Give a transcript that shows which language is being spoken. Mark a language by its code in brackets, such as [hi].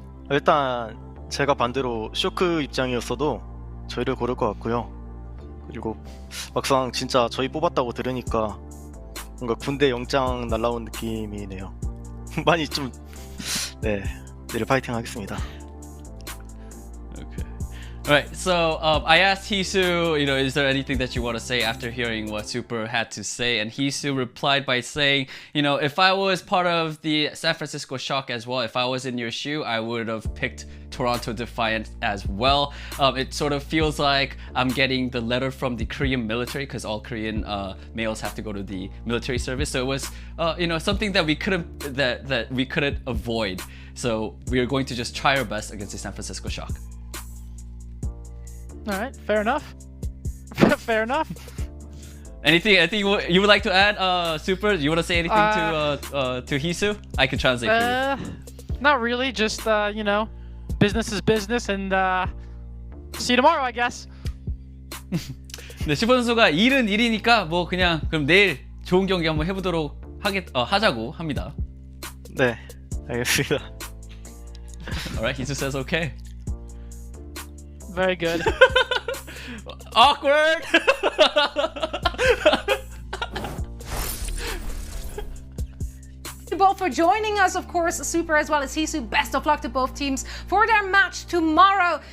[ko] 일단 제가 반대로 쇼크 입장이었어도 저희를 고를 것 같고요. 그리고 막상 진짜 저희 뽑았다고 들으니까 뭔가 군대 영장 날라온 느낌이네요. 많이 좀 내일 파이팅 하겠습니다. [en] Okay. All right. So I asked Hisu, is there anything that you want to say after hearing what Super had to say? And Hisu replied by saying, if I was part of the San Francisco Shock as well, if I was in your shoe, I would have picked Toronto Defiant as well. It sort of feels like I'm getting the letter from the Korean military, because all Korean males have to go to the military service. So it was, something that we couldn't avoid. So we are going to just try our best against the San Francisco Shock. All right, fair enough. Fair enough. Anything you would like to add, Super? You want to say anything to Hisu? I can translate for you. Not really. Just business is business, and see you tomorrow, I guess. [ko] 네, 슈퍼 선수가 일은 일이니까 뭐 그냥 그럼 내일 좋은 경기 한번 해보도록 하자고 합니다. 네, 알겠습니다. [en] Alright, he just says okay. Very good. Awkward. You both for joining us, of course, Super as well as Hisu. Best of luck to both teams for their match tomorrow.